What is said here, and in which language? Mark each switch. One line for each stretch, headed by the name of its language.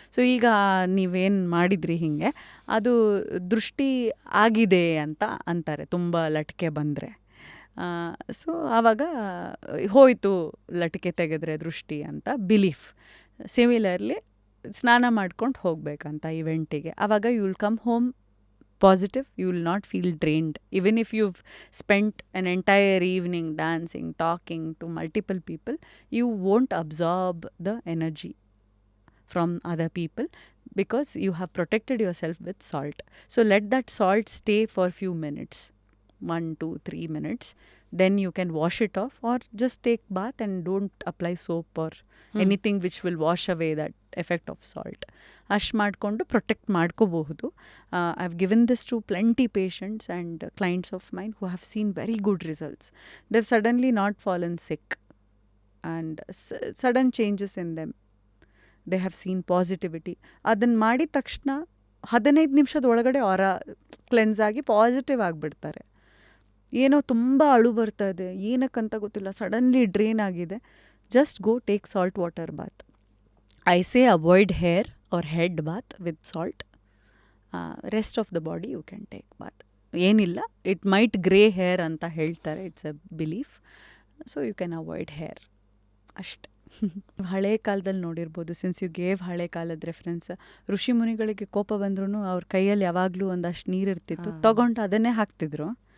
Kannada: So ಈಗ ನೀವೇನು ಮಾಡಿದ್ರಿ ಹಿಂಗೆ, ಅದು ದೃಷ್ಟಿ ಆಗಿದೆ ಅಂತ ಅಂತಾರೆ ತುಂಬ ಲಟ್ಕೆ ಬಂದರೆ. ಸೊ ಆವಾಗ ಹೋಯಿತು ಲಟಿಕೆ ತೆಗೆದ್ರೆ ದೃಷ್ಟಿ ಅಂತ ಬಿಲೀಫ್. ಸಿಮಿಲರ್ಲಿ ಸ್ನಾನ ಮಾಡ್ಕೊಂಡು ಹೋಗ್ಬೇಕಂತ ಇವೆಂಟಿಗೆ.
English: ಆವಾಗ you will come home positive, you will not feel drained. Even if you've spent an entire evening dancing, talking to multiple people, you won't absorb the energy from other people because you have protected yourself with salt. So let that salt stay for few minutes, 1, 2, 3 minutes. Then you can wash it off or just take bath and don't apply soap or anything which will wash away that effect of salt.
Kannada: ಅಷ್ಟು ಮಾಡಿಕೊಂಡು protect ಮಾಡ್ಕೋಬಹುದು.
English: I have given this to plenty patients and clients of mine who have seen very good results. They've suddenly not fallen sick and sudden changes in them. They have seen positivity.
Kannada: ಅದನ್ನು ಮಾಡಿದ ತಕ್ಷಣ 15 ನಿಮಿಷದ ಒಳಗಡೆ ಅವರ cleanse ಆಗಿ positive ಆಗಿಬಿಡ್ತಾರೆ. ಏನೋ ತುಂಬ ಅಳು ಬರ್ತಾ ಇದೆ, ಏನಕ್ಕಂತ ಗೊತ್ತಿಲ್ಲ, ಸಡನ್ಲಿ ಡ್ರೈನ್ ಆಗಿದೆ,
English: Just go take salt water bath. I say avoid hair or head bath with salt. Rest of the body you can take bath. ಏನಿಲ್ಲ, it might grey hair
Kannada: ಅಂತ ಹೇಳ್ತಾರೆ,
English: It's a belief. So you can avoid hair
Kannada: ಅಷ್ಟೆ. ಹಳೆ ಕಾಲದಲ್ಲಿ ನೋಡಿರ್ಬೋದು,
English: since you gave
Kannada: ಹಳೆ ಕಾಲದ reference, ಋಷಿ ಮುನಿಗಳಿಗೆ ಕೋಪ ಬಂದ್ರೂ ಅವ್ರ ಕೈಯಲ್ಲಿ ಯಾವಾಗಲೂ ಒಂದಷ್ಟು ನೀರು ಇರ್ತಿತ್ತು, ತಗೊಂಡು ಅದನ್ನೇ ಹಾಕ್ತಿದ್ರು.